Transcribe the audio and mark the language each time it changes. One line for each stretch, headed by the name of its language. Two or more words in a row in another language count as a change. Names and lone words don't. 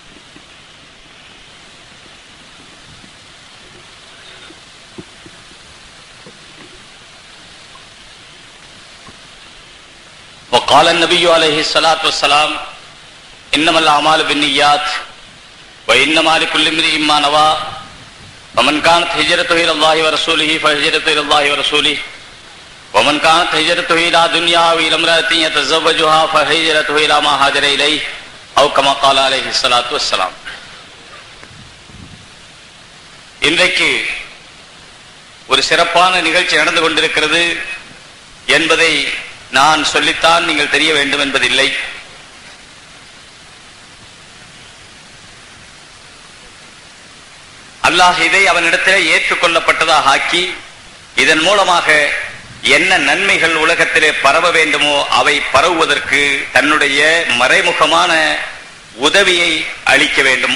Arabic: وقال النبي عليه الصلاة والسلام إنما الأعمال بالنيات وإنما لكل امرئ ما نوى ومن كانت هجرته إلى الله ورسوله فهجرته إلى الله ورسوله ومن كانت هجرته إلى دنيا وإلى امرأة يتزوجها فهجرته إلى ما هاجر إليه أو كما قال عليه الصلاة والسلام.
Tamil: இன்றைக்கு ஒரு சிறப்பான நிகழ்ச்சி நடந்து கொண்டிருக்கிறது என்பதை நான் சொல்லித்தான் நீங்கள் தெரிய வேண்டும் என்பதில்லை. அல்லாஹ் இதை அவனிடத்தில் ஏற்றுக்கொள்ளப்பட்டதாக ஆக்கி இதன் மூலமாக என்ன நன்மைகள் உலகத்திலே பரவ வேண்டுமோ அவை பரவுவதற்கு தன்னுடைய மறைமுகமான உதவியை அளிக்க வேண்டும்.